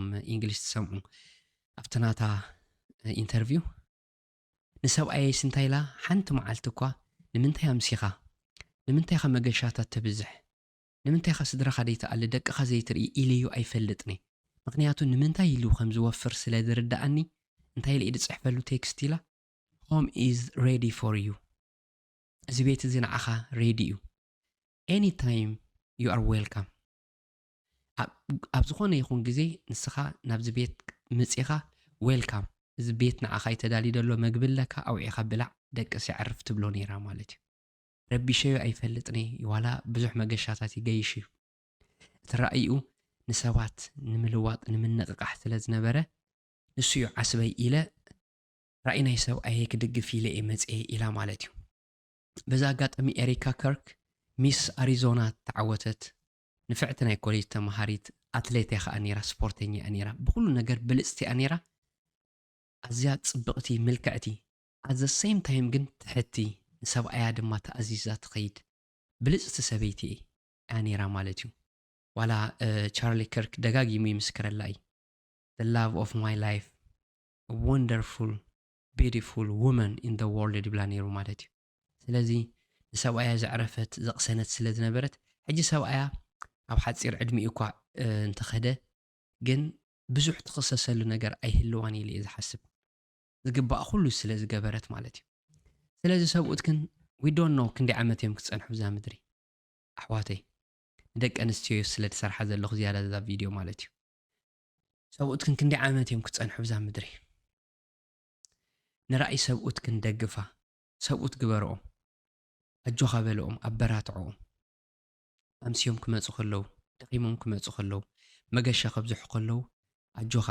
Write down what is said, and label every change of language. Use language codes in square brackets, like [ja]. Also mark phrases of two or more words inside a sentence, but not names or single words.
[ti] እንግሊሽ ትሰምዑ ኣብቲ ናታ ኢንተርቪው ንሰብኣየስ እንታይ ኢላ ሓንቲ መዓልቲ እኳ ንምንታይ ኣምሲኻ ንምንታይ ኻ መገሻታት ተብዝሕ ንምንታይ ኻ ስድራኻ ደይተኣሊ ደቅኻ ዘይትርኢ ኢልዩ ኣይፈልጥኒ ምክንያቱ ንምንታይ ኢሉ ከም ዝወፍር ስለ ዝርዳእኒ እንታይ ኢሉ ዝፅሕፈሉ ቴክስት ኢላ [en] home is ready for you [ti] እዚ ቤት እዚ ንዓኻ ሬዲ እዩ [en] anytime you are welcome [ti] ኣብ ዝኾነ ይኹን ግዜ ንስኻ ናብዚ ቤት ምፂኻ ዌልካም እዚ ቤት ንዓኻ ይተዳልዩ ደሎ መግብለካ ኣውዒኻ ብላዕ ደቅስ ይዓርፍ ትብሎ ነይራ ማለት እዩ ረቢሸዮ ኣይፈልጥኒ ዋላ ብዙሕ መገሻታት ይገይሽ እዩ እቲ ራእዩ ንሰባት ንምልዋጥ ንምንቕቃሕ ስለ ዝነበረ ንሱ እዩ ዓስበይ ኢለ ራእይ ናይ ሰብ ኣየ ክድግፍ ኢለ እየ መፅአ ኢላ ማለት እዩ በዛ ኣጋጣሚ ኤሪካ ከርክ ሚስ ኣሪዞና ተዓወተት ንፍዕቲ ናይ ኮሌጅ ተመሃሪት ኣትሌት እያ ከዓ ነይራ ስፖርተኛ እያ ነይራ ብኩሉ ነገር ብልፅቲ እያ ነይራ ኣዝያ ፅብቕቲ ምልክዕቲ [en] at the same time [ti] ግን ትሕቲ ንሰብኣያ ድማ ተኣዚዛ ትኸይድ ብልፅቲ ሰበይቲ እያ ነይራ ማለት እዩ ዋላ ቻርሊ ከርክ ደጋጊሙ ይምስክረላ እዩ [en] the love of my life a wonderful beautiful woman in the world [ti] ይብላ ነይሩ ማለት እዩ ስለዚ ንሰብኣያ ዘዕረፈት ዘቕሰነት ስለ ዝነበረት ሕጂ ሰብኣያ ኣብ ሓፂር ዕድሚኡ እኳ እንተኸደ ግን ብዙሕ ትኽሰሰሉ ነገር ኣይህልዋን ኢለ እየ ዝሓስብ ዝግባእ ኩሉ ስለ ዝገበረት ማለት እዩ ስለዚ ሰብኡት ግን [en] we don't know [ti] ክንደይ ዓመት እዮም ክፀንሑ ብዛ ምድሪ ኣሕዋተይ ንደቂ ኣንስትዮ ስለ ዝሰርሓ ዘለኹ ዝያዳ ዛ ቪድዮ ማለት እዩ ሰብኡት ግን ክንደይ ዓመት እዮም ክፀንሑ ብዛ ምድሪ ንራእይ ሰብኡት ክንደግፋ ሰብኡት ግበርኦም ኣጆኻ በልኦም ኣበራትዖም ኣምሲዮም ክመፁ ከለዉ ደኺሞም ክመፁ ከለዉ መገሻ ከብዝሑ ከለዉ ኣጆኻ